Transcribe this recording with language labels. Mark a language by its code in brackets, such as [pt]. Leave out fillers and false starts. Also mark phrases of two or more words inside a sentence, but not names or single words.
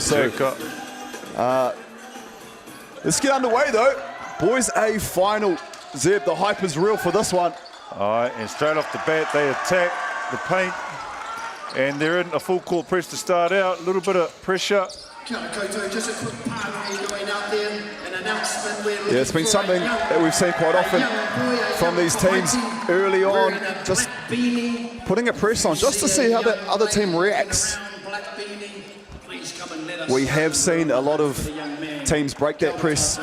[en] So, let's get underway though. Boys A final. Zeb, the hype is real for this one. All right, and straight off the bat, they attack the paint, and they're in a full court press to start out. A little bit of pressure. [mi] Kia ora koutou, [en] just a quick part of me going out there, an announcement. Yeah, it's been something that we've seen quite often from these teams early on, just putting a press on, just to see how the other team reacts. We have seen a lot of teams break that press.